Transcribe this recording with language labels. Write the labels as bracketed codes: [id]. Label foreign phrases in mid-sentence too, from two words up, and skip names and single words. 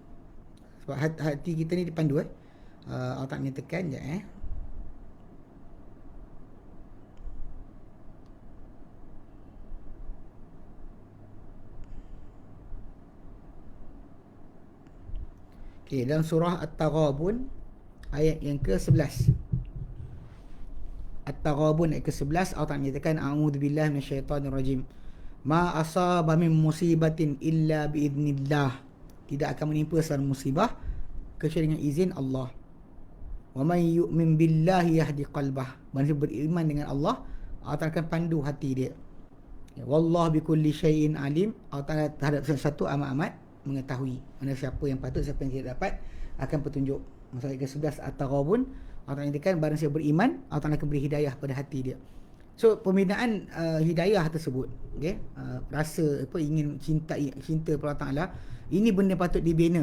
[ms] Sebab hati kita ni dipandu Allah Ta'ala menyatakan dalam surah At-Taghabun ayat yang ke-11. At-Taghabun ayat ke-11, Allah Ta'ala menyatakan [ar] أعوذ بالله من الشيطان الرجيم. ما أصاب من مصيبة إلا بإذن الله. [ms] Tidak akan menimpa suatu musibah kecuali dengan izin Allah. [ar] ومن يؤمن بالله يهد قلبه. [ms] Manusia beriman dengan Allah, Allah akan pandu hati dia. [ar] والله بكل شيء عليم. [ms] Allah Ta'ala terhadap sesuatu amat-amat mengetahui. Mana siapa yang patut, siapa yang tidak dapat, akan petunjuk. Maksud ayat ke-11 At-Taghabun, Allah Ta'ala nyatakan barang siapa beriman, Allah Ta'ala akan beri hidayah pada hati dia. So pembinaan hidayah tersebut, okay? Rasa apa, ingin cinta kepada Allah Ta'ala, ini benda patut dibina.